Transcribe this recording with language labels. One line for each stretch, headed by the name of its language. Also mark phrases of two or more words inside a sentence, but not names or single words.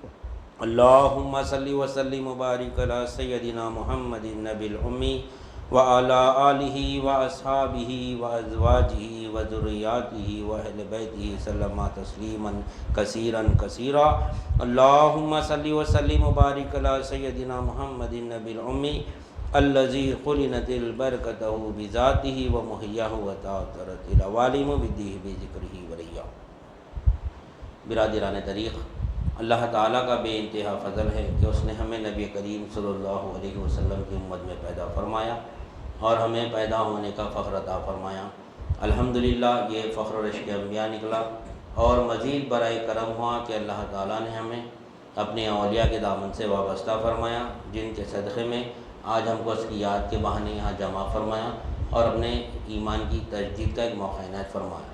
Arabic: اللہم صلی وسلم وبارک علی سیدنا محمد النبی الامی وعلی آلہ واصحابہ وازواجہ وذریاتہ واہل بیتہ سلم تسلیما کثیرا کثیرا۔ اللہم صلی وسلم وبارک علی سیدنا محمد النبی الامی الذی قرنت البرکتہ بذاتہ ومحیاہ وتعطرت العوالم بدیہ بذکرہ وریا۔
Urdu: برادران طریق، اللہ تعالیٰ کا بے انتہا فضل ہے کہ اس نے ہمیں نبی کریم
Arabic: صلی اللہ علیہ وسلم
Urdu: کی امت میں پیدا فرمایا اور ہمیں پیدا ہونے کا فخر عطا فرمایا۔ الحمدللہ یہ فخر رشک انبیاء نکلا، اور مزید برائے کرم ہوا کہ اللہ تعالیٰ نے ہمیں اپنے اولیاء کے دامن سے وابستہ فرمایا، جن کے صدقے میں آج ہم کو اس کی یاد کے بہانے یہاں جمع فرمایا اور اپنے ایمان کی تجدید کا ایک موقع عنایت فرمایا۔